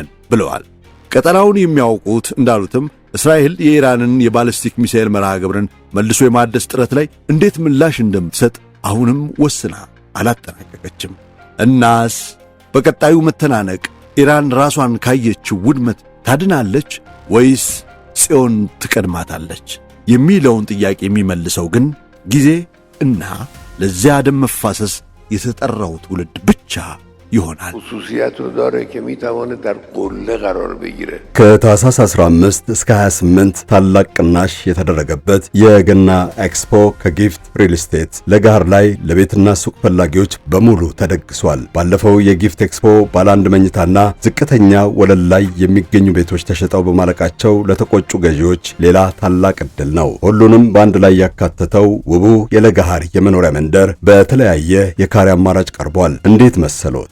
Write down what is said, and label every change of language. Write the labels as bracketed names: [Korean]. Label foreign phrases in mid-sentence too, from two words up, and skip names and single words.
[Amharic] ብለዋል። ቀጠናውን የሚያውቁት እንዳሉትም እስራኤል የኢራንን የባሊስቲክ ሚሳኤል መርሃ ግብርን መልሶ የማደስ ጥረት ላይ እንዴት ምላሽ እንደምትሰጥ አሁንም ወስና አላጠናቀቀችም። እናስ በቀጣዩ መተናነቅ ኢራን ራሷን ካየችው ውድመት ታድናለች ወይስ ጽዮን ትቀድማታለች የሚለውን ጥያቄ የሚመልሰው ግን ጊዜ እና ለዚያ ደም መፋሰስ የተጠራው ትውልድ ብቻ ይሆናል። [Persian] خصوصیت رو داره که میتونه در قله قرار بگیره. [Amharic] ከታህሳስ 15 እስከ 28 ታላቅ ቅናሽ የተደረገበት የገና ኤክስፖ ከጊፍት ሪል ስቴት ለጋር ላይ ለቤትና ሱቅ ፈላጊዎች በሙሉ ተደግሷል። ባለፈው የጊፍት ኤክስፖ ባለ አንድ መኝታና ዝቅተኛ ወለል ላይ የሚገኙ ቤቶች ተሸጠው በማለቃቸው ለተቆጩ ገዢዎች ሌላ ታላቅ ዕድል ነው። ሁሉንም በአንድ ላይ ያካተተው ውቡ የለጋሃር የመኖሪያ መንደር በተለያየ የካሬ አማራጭ ቀርቧል። እንዴት መሰሎት?